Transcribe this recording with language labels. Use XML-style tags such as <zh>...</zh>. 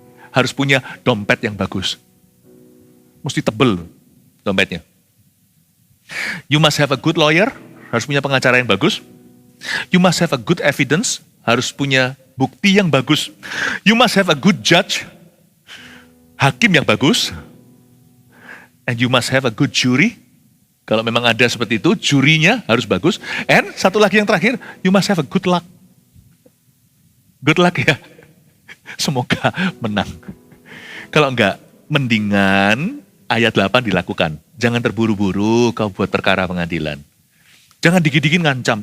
<id>Harus punya dompet yang bagus. Mesti tebel dompetnya.</id> <en>You must have a good lawyer.</en> <id>Harus punya pengacara yang bagus.</id> <en>You must have a good evidence.</en> <id>Harus punya bukti yang bagus.</id> <en>You must have a good judge.</en> <id>Hakim yang bagus.</id> <en>And you must have a good jury.</en> <id>Kalau memang ada seperti itu, jurinya harus bagus.</id> <en>And</en> <id>satu lagi yang terakhir,</id> <en>you must have a good luck. Good luck ya.</en> <id>Semoga menang. Kalau enggak, mendingan ayat 8 dilakukan. Jangan terburu-buru kau buat perkara pengadilan. Jangan dikit-dikit ngancam.</id>